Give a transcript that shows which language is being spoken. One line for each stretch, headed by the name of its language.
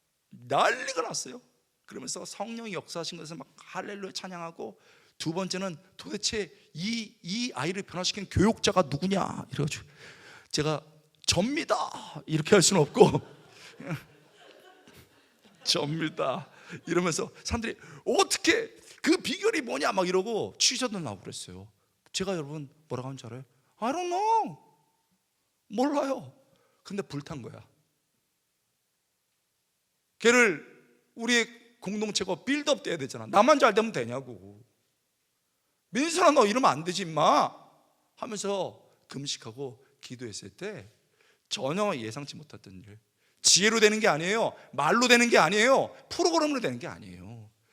Korean: 난리가 났어요. 그러면서 성령이 역사하신 것을 막 할렐루야 찬양하고, 두 번째는 도대체 이 아이를 변화시킨 교육자가 누구냐 이래가지고 제가 접니다 이렇게 할 수는 없고 접니다 이러면서 사람들이 어떻게 그 비결이 뭐냐 막 이러고 취재도 나오고 그랬어요. 제가 여러분 뭐라고 하는 줄 알아요?
English: I don't know,
Korean: 몰라요. 근데 불탄 거야. 걔를 우리의 공동체가 빌드업 돼야 되잖아. 나만 잘 되면 되냐고. 민선아 너 이러면 안 되지 임마 하면서 금식하고 기도했을 때 전혀 예상치 못했던 일, 지혜로 되는 게 아니에요, 말로 되는 게 아니에요, 프로그램으로 되는 게 아니에요.